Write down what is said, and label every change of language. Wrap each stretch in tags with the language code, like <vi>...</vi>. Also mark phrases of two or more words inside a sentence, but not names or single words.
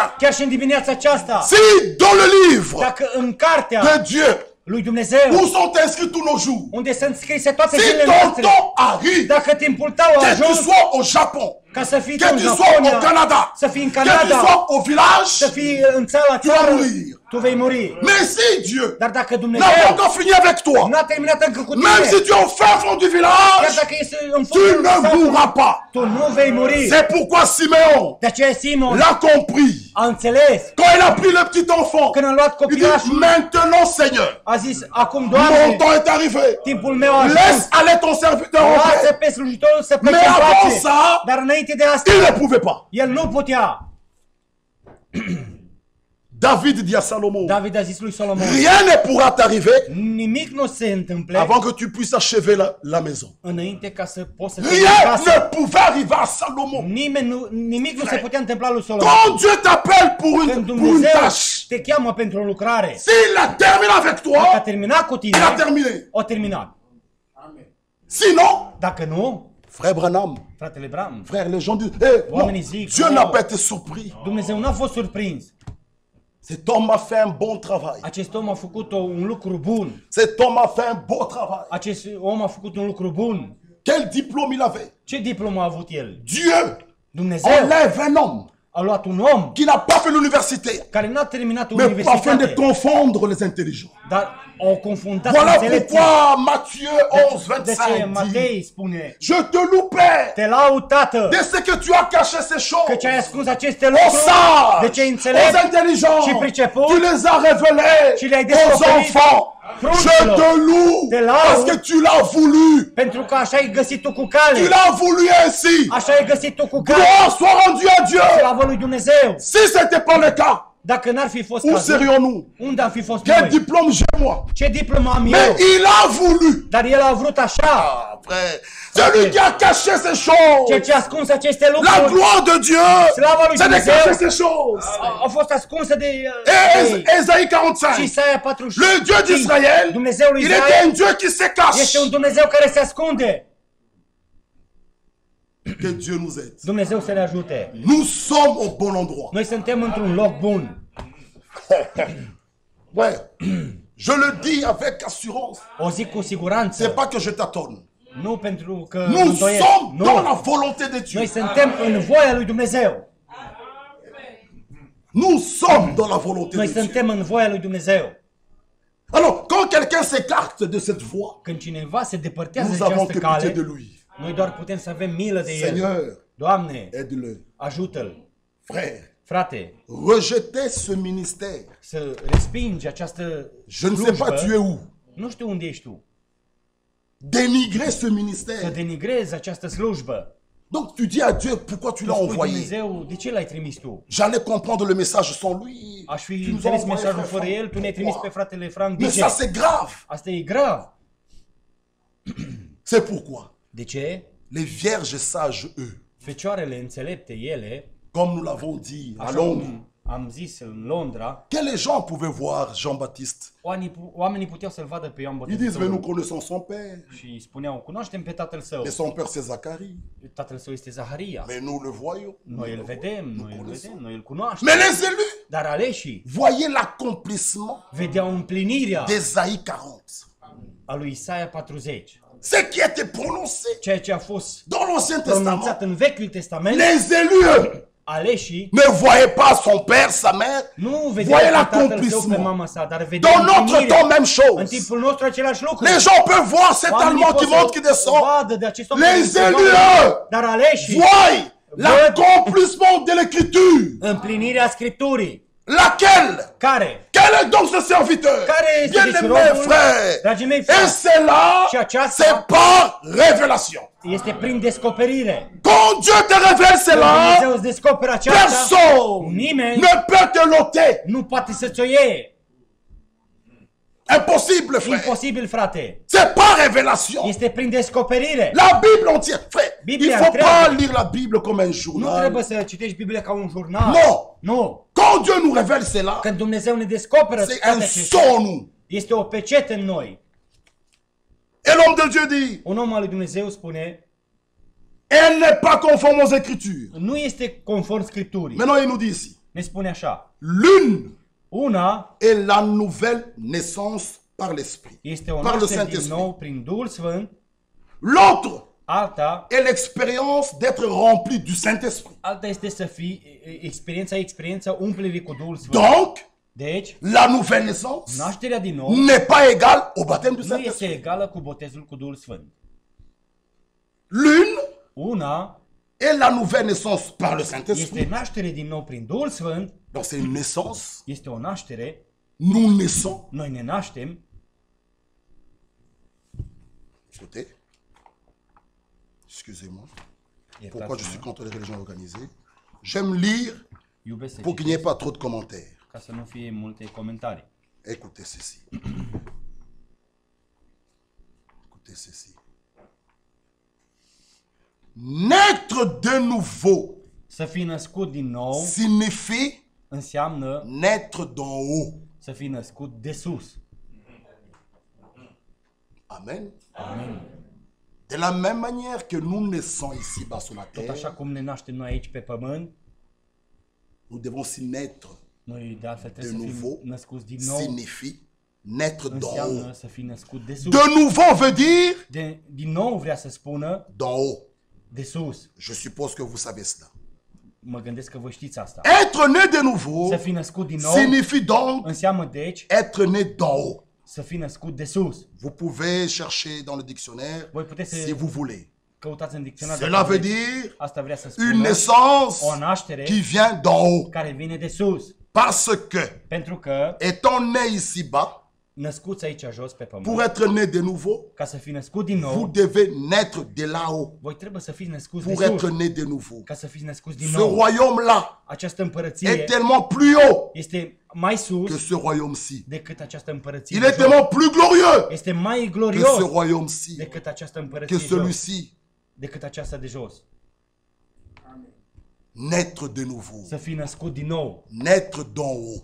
<ro>Chiar și în dimineața aceasta,</ro> <fr>si dans le livre</fr> <ro>dacă în cartea</ro> <fr>de Dieu,</fr> <ro>lui Dumnezeu,</ro> <fr>où sont inscrits tous nos jours,</fr> <ro>unde sunt scrise toate</ro> <fr>si</fr> <ro>zilele</ro> <fr>ton</fr> <ro>noastre,</ro> <fr>temps arrive,</fr> <ro>dacă timpul tău a</ro> <fr>que tu</fr> <ro>ajuns</ro> <fr>sois au Japon,</fr> <ro>ca să fii</ro> <fr>que</fr> <ro>tu în</ro> <fr>tu sois au</fr> <ro>Japonia, Canada, să fii în</ro> <fr>que tu</fr> <ro>Canada,</ro> <fr>sois au village,</fr> <ro>să fii în țara</ro> <fr>tu vas</fr> <ro>țară,</ro> <fr>mourir.</fr> <ro>tu vei muri.</ro> <fr>Mais si Dieu</fr> <ro>Dar dacă</ro> <fr>n'a pas</fr> <ro>Dumnezeu</ro> <fr>encore fini avec toi,</fr> <ro>nu a terminat încă cu</ro> <fr>même si</fr> <ro>tine,</ro> <fr>tu es au fin fond du</fr> <ro>chiar</ro> <fr>village,</fr> <ro>dacă ești în</ro> <fr>tu</fr> <ro>fundul</ro> <fr>ne</fr> <ro>satului,</ro> <fr>mourras pas.</fr> <ro>tu nu vei muri.</ro> <fr>C'est pourquoi Simeon</fr> <ro>De aceea Simon</ro> <fr>l'a compris.</fr> <ro>a înțeles.</ro> <fr>Quand il a pris le petit enfant,</fr> <ro>Când a luat</ro> <fr>il dit</fr> <ro>copilașul,</ro> <fr>maintenant Seigneur,</fr> <ro>a zis, acum,</ro> <fr>mon</fr> <ro>Doamne,</ro> <fr>temps est arrivé.</fr> <ro>timpul meu a</ro> <fr>Laisse</fr> <ro>ajuns.</ro> <fr>aller ton serviteur en</fr> <ro>Lasă</ro> <fr>paix.</fr> <ro>pe slujitorul să plece</ro> <fr>Mais</fr> <ro>în</ro> <fr>avant</fr> <ro>pace.</ro> <fr>ça,</fr> <ro>Dar înainte de asta,</ro> <fr>il ne pouvait pas.</fr> <ro>el nu putea.</ro> <fr>David dit à Salomon,</fr> <ro>David a zis lui Solomon,</ro> <fr>rien ne pourra t'arriver</fr> <ro>nimic nu se întâmple</ro> <fr>avant que tu puisses achever la maison.</fr> <ro>înainte ca să poți să termini</ro> <fr>Rien</fr> <ro>casa.</ro> <fr>ne pouvait arriver à Salomon.</fr> <ro>Nimic nu se putea întâmpla lui Solomon.</ro> <fr>Quand Dieu t'appelle pour</fr> <ro>Când</ro> <fr>une</fr> <ro>Dumnezeu</ro> <fr>tâche,</fr> <ro>te cheamă pentru o lucrare,</ro> <fr>s'il a terminé avec</fr> <ro>dacă a</ro> <fr>toi,</fr> <ro>terminat cu tine,</ro> <fr>il a terminé.</fr> <ro>o terminat. Amen.</ro> <fr>Sinon,</fr> <ro>Dacă nu,</ro> <fr>frère Branham,</fr> <ro>fratele Bram,</ro> <fr>frère, les gens disent, non,</fr> <ro>Oamenii zic,</ro> <fr>Dieu oh, n'a pas été surpris.</fr> <ro>Dumnezeu n-a fost surprins.</ro> <fr>Cet homme a fait un bon travail.</fr> <ro>Acest om a făcut un lucru bun.</ro> <fr>Cet homme a fait un beau travail.</fr> <ro>Acest om a făcut un lucru bun.</ro> <fr>Quel diplôme il avait?</fr> <ro>Ce diplomă a avut el?</ro> <fr>Dieu</fr> <ro>Dumnezeu</ro> <fr>enlève un homme</fr> <ro>a luat un om</ro> <fr>qui n'a pas fait l'université,</fr> <ro>care n-a terminat</ro> <fr>mais afin de</fr> <ro>universitate,</ro> <fr>confondre les intelligents.</fr> <ro>dar au confundat</ro> <fr>Voilà</fr> <ro>înțelepții.</ro> <fr>pourquoi Matthieu 11,</fr> <ro>De ce</ro> <fr>25 dit,</fr> <ro>Matei spune,</ro> <fr>je te loue, Père,</fr> <ro>te laud, Tată,</ro> <fr>de ce que tu as caché ces choses</fr> <ro>că ce ai ascuns aceste</ro> <fr>aux</fr> <ro>lucruri, de ce</ro> <fr>sages, aux</fr> <ro>înțelepți</ro> <fr>intelligents,</fr> <ro>și pricepuți,</ro> <fr>tu les as révélés</fr> <ro>și le-ai</ro> <fr>aux</fr> <ro>descoperit</ro> <fr>enfants. Je</fr> <ro>pruncilor.</ro> <fr>te loue</fr> <ro>Te laud.</ro> <fr>parce que tu l'as voulu.</fr> <ro>Pentru că așa ai găsit tu cu</ro> <fr>Tu</fr> <ro>cale.</ro> <fr>l'as voulu ainsi.</fr> <ro>Așa ai găsit tu cu cale.</ro> <fr>Gloire soit rendue à Dieu.</fr> <ro>Slavă lui Dumnezeu.</ro> <fr>Si ce n'était pas le cas,</fr> <ro>Dacă n-ar fi fost</ro> <fr>où</fr> <ro>cazul,</ro> <fr>serions-nous?</fr> <ro>unde am fi fost</ro> <fr>Quel</fr> <ro>noi?</ro> <fr>diplôme j'ai moi?</fr> <ro>Ce diplomă am</ro> <fr>Mais</fr> <ro>eu?</ro> <fr>il a voulu.</fr> <ro>Dar el a vrut așa.</ro> <fr>Ah, frère, celui qui a caché ces choses,</fr> <ro>Ceea ce a ascuns aceste</ro> <fr>la</fr> <ro>lucruri</ro> <fr>gloire de Dieu,</fr> <ro>Slava lui</ro> <fr>c'est de</fr> <ro>Dumnezeu.</ro> <fr>cacher ces choses.</fr> <ro>a fost ascunsă de</ro> <fr>Et Ésaïe</fr> <ro>și 45, Isaia 45.</ro> <fr>le Dieu d'Israël,</fr> <ro>Dumnezeul lui</ro> <fr>il était</fr> <ro>Israel</ro> <fr>un Dieu qui se cache.</fr> <ro>este un Dumnezeu care se ascunde.</ro> <fr>Que Dieu nous aide.</fr> <ro>Dumnezeu să ne ajute.</ro> <fr>Nous sommes au bon endroit.</fr> <ro>Noi suntem într-un loc bun.</ro> <fr>Ouais, je le dis avec assurance.</fr> <ro>O zic cu</ro> <fr>C'est</fr> <ro>siguranță.</ro> <fr>pas que je tâtonne.</fr> <ro>Nu pentru că</ro> <fr>Nous</fr> <ro>îndoiesc.</ro> <fr>sommes dans la</fr> <ro>Nu.</ro> <fr>volonté de Dieu.</fr> <ro>Noi suntem în voia lui Dumnezeu.</ro> <fr>Nous sommes dans la volonté</fr> <ro>Noi</ro> <fr>de Dieu.</fr> <ro>suntem în voia lui Dumnezeu.</ro> <fr>Alors, quand quelqu'un s'écarte de cette voie,</fr> <ro>Când cineva se depărtează</ro> <fr>nous</fr> <ro>de</ro> <fr>avons</fr> <ro>această</ro> <fr>que pitié de</fr> <ro>cale,</ro> <fr>lui.</fr> <ro>noi doar putem să avem milă de el.</ro> <fr>Seigneur,</fr> <ro>Doamne,</ro> <fr>aide-le.</fr> <ro>ajută-l.</ro> <fr>Frère,</fr> <ro>Frate,</ro> <fr>rejetez ce ministère.</fr> <ro>să respingi această</ro> <fr>Je ne sais pas tu es</fr> <ro>slujbă.</ro> <fr>où.</fr> <ro>Nu știu unde ești tu.</ro> <fr>Dénigrer ce</fr> <ro>Să</ro> <fr>ministère.</fr> <ro>denigrezi această slujbă.</ro> <fr>Donc tu dis à Dieu pourquoi tu</fr> <ro>Tu</ro> <fr>l'as</fr> <ro>spui</ro> <fr>envoyé.</fr> <ro>Dumnezeu, de ce l-ai trimis tu?</ro> <fr>J'allais comprendre le message sans lui.</fr> <ro>Aș fi</ro> <fr>Tu nous as</fr> <ro>înțeles</ro> <fr>envoyé</fr> <ro>mesajul</ro> <fr>frère</fr> <ro>fără</ro> <fr>Franck.</fr> <ro>el, tu ne-ai trimis pe</ro> <fr>Pourquoi?</fr> <ro>fratele Frank. De</ro> <fr>Mais</fr> <ro>ce?</ro> <fr>ça c'est grave.</fr> <ro>Asta e grav.</ro> <fr>C'est pourquoi</fr> <ro>De ce?</ro> <fr>les vierges sages, eux,</fr> <ro>Fecioarele înțelepte ele,</ro> <fr>comme nous l'avons dit à</fr> <ro>așa</ro> <fr>Londres,</fr> <ro>cum am zis în Londra,</ro> <fr>que les gens pouvaient voir Jean-Baptiste.</fr> <ro>oamenii puteau să-l vadă pe Ioan</ro> <fr>Ils disent, mais nous</fr> <ro>Botezătorul</ro> <fr>connaissons son père.</fr> <ro>și spuneau, cunoaștem pe tatăl său.</ro> <fr>Et son père c'est Zacharie.</fr> <ro>Tatăl său este Zaharia.</ro> <fr>Mais nous le voyons.</fr> <ro>Noi îl vedem, noi îl cunoaștem.</ro> <fr>Mais les élus,</fr> <ro>Dar aleșii</ro> <fr>voyez l'accomplissement</fr> <ro>vedeau împlinirea</ro> <fr>d'Ésaïe 40.</fr> <ro>a lui Isaia 40.</ro> <fr>Ce qui était prononcé</fr> <ro>Ceea ce a fost</ro> <fr>dans l'Ancien Testament.</fr> <ro>pronunțat în Vechiul Testament,</ro> <fr>Les élus</fr> <ro>aleșii</ro> <fr>ne voyaient pas son père, sa mère.</fr> <ro>nu</ro> <fr>Voyez</fr> <ro>vedeau pe tatăl său, pe</ro> <fr>l'accomplissement.</fr> <ro>mama sa, dar vedeau</ro> <fr>Dans notre</fr> <ro>împlinirea.</ro> <fr>temps, même</fr> <ro>În</ro> <fr>chose.</fr> <ro>timpul nostru același lucru.</ro> <fr>Les gens peuvent voir cet</fr> <ro>Oamenii</ro> <fr>Allemand qui</fr> <ro>pot să</ro> <fr>monte, qui descend.</fr> <ro>vadă de acest om care</ro> <fr>Les</fr> <ro>se</ro> <fr>élus,</fr> <ro>vadă,</ro> <fr>eux,</fr> <ro>dar aleșii</ro> <fr>voient l'accomplissement de l'écriture.</fr> <ro>împlinirea Scripturii.</ro> <fr>Laquelle?</fr> <ro>Care?</ro> <fr>Quel est donc ce serviteur?</fr> <ro>Care este deci</ro> <fr>Bien-aimés</fr> <ro>robul?</ro> <fr>frères,</fr> <ro>Dragii mei</ro> <fr>et</fr> <ro>frați,</ro> <fr>c'est là,</fr> <ro>și aceasta</ro> <fr>c'est par révélation.</fr> <ro>este prin descoperire.</ro> <fr>Quand Dieu te révèle</fr> <ro>Când</ro> <fr>cela,</fr> <ro>Dumnezeu îți descoperă aceasta,</ro> <fr>personne</fr> <ro>nimeni</ro> <fr>ne peut te l'ôter.</fr> <ro>nu poate să-ți o iei.</ro> <fr>Impossible, frère.</fr> <ro>Imposibil, frate.</ro> <fr>C'est par révélation.</fr> <ro>Este prin descoperire.</ro> <fr>La Bible entière, frère. Il</fr> <ro>Biblia</ro> <fr>ne faut pas</fr> <ro>întreagă.</ro> <fr>lire la Bible comme un</fr> <ro>Nu</ro> <fr>journal.</fr> <ro>trebuie să citești Biblia ca un jurnal.</ro> <fr>Non.</fr> <ro>Nu.</ro> <fr>Quand Dieu nous révèle cela,</fr> <ro>Când Dumnezeu ne descoperă</ro> <fr>c'est</fr> <ro>toate</ro> <fr>un</fr> <ro>acestea,</ro> <fr>son en nous.</fr> <ro>este o pecetă în noi.</ro> <fr>Et l'homme de Dieu dit,</fr> <ro>Un om al lui Dumnezeu spune,</ro> <fr>elle n'est pas conforme aux Écritures.</fr> <ro>nu este conform Scripturii.</ro> <fr>Maintenant, il nous dit ici,</fr> <ro>Ne spune așa.</ro> <fr>l'une</fr> <ro>Una</ro> <fr>est la nouvelle naissance par l'Esprit,</fr> <ro>este o</ro> <fr>par le</fr> <ro>naștere din</ro> <fr>Saint-Esprit.</fr> <ro>nou prin Duhul Sfânt,</ro> <fr>L'autre</fr> <ro>alta</ro> <fr>est l'expérience d'être rempli du Saint-Esprit.</fr> <ro>este să fii experiența umplerii cu Duhul Sfânt.</ro> <fr>Donc,</fr> <ro>Deci,</ro> <fr>la nouvelle naissance</fr> <ro>nașterea din nou</ro> <fr>n'est pas égale au baptême du</fr> <ro>nu este</ro> <fr>Saint-Esprit.</fr> <ro>egală cu botezul cu Duhul Sfânt.</ro> <fr>L'une</fr> <ro>Una</ro> <fr>est la nouvelle naissance par le</fr> <ro>este</ro> <fr>Saint-Esprit.</fr> <ro>naștere din nou prin Duhul Sfânt,</ro> <fr>Donc c'est une naissance.</fr> <ro>este o naștere,</ro> <fr>Nous naissons.</fr> <ro>noi ne naștem.</ro> <fr>Écoutez. Excusez-moi. Pourquoi je</fr> <ro>Iertați-mă,</ro> <fr>suis contre les religions organisées? J'aime lire</fr> <ro>iubesc să</ro> <fr>pour qu'il n'y ait</fr> <ro>citesc,</ro> <fr>pas trop de commentaires.</fr> <ro>ca să nu fie multe comentarii.</ro> <fr>Écoutez ceci. Écoutez ceci. Naître de nouveau</fr> <ro>Să fii născut din nou</ro> <fr>signifie</fr> <ro>înseamnă</ro> <fr>naître d'en haut.</fr> <ro>să fii născut de sus. Amen. Amen.</ro> <fr>De la même manière que nous naissons ici-bas sur la</fr> <ro>Tot așa</ro> <fr>terre,</fr> <ro>cum ne naștem noi aici pe pământ,</ro> <fr>nous devons aussi naître.</fr> <ro>noi de altfel</ro> <fr>De</fr> <ro>trebuie să fim</ro> <fr>nouveau</fr> <ro>născuți din nou.</ro> <fr>signifie naître d'en</fr> <ro>Înseamnă</ro> <fr>haut.</fr> <ro>să fii născut de sus.</ro> <fr>De nouveau veut dire</fr> <ro>Din nou vrea să spună</ro> <fr>d'en haut.</fr> <ro>de sus.</ro> <fr>Je suppose que vous savez cela.</fr> <ro>Mă gândesc că vă știți asta.</ro> <fr>Être né de nouveau</fr> <ro>Să fii născut din nou</ro> <fr>signifie donc</fr> <ro>înseamnă deci</ro> <fr>être né d'en haut.</fr> <ro>să fii născut de sus.</ro> <fr>Vous pouvez chercher dans le dictionnaire</fr> <ro>Voi puteți</ro> <fr>si</fr> <ro>să</ro> <fr>vous voulez.</fr> <ro>căutați în dicționar.</ro> <fr>Cela veut dire</fr> <ro>Asta vrea să</ro> <fr>une</fr> <ro>spună</ro> <fr>naissance</fr> <ro>o naștere</ro> <fr>qui vient d'en haut.</fr> <ro>care vine de sus.</ro> <fr>Parce que,</fr> <ro>Pentru că</ro> <fr>étant né ici-bas,</fr> <ro>născuți aici jos pe</ro> <fr>pour</fr> <ro>pământ,</ro> <fr>être né de nouveau,</fr> <ro>ca să fii născut din</ro> <fr>vous</fr> <ro>nou,</ro> <fr>devez naître de là-haut.</fr> <ro>voi trebuie să fiți născuți de</ro> <fr>Pour être</fr> <ro>sus.</ro> <fr>né de nouveau.</fr> <ro>Ca să fiți născuți din</ro> <fr>Ce</fr> <ro>nou.</ro> <fr>royaume-là</fr> <ro>Această</ro> <fr>est</fr> <ro>împărăție</ro> <fr>tellement plus haut</fr> <ro>este mai</ro> <fr>que</fr> <ro>sus</ro> <fr>ce royaume-ci.</fr> <ro>decât această împărăție</ro> <fr>Il</fr> <ro>de</ro> <fr>est</fr> <ro>jos.</ro> <fr>tellement plus glorieux</fr> <ro>Este mai</ro> <fr>que ce</fr> <ro>glorios</ro> <fr>royaume-ci,</fr> <ro>decât această</ro> <fr>que</fr> <ro>împărăție jos,</ro> <fr>celui-ci.</fr> <ro>decât aceasta de jos.</ro> <fr>Naître de nouveau.</fr> <ro>Să fii născut din nou,</ro> <fr>Naître d'en haut.</fr>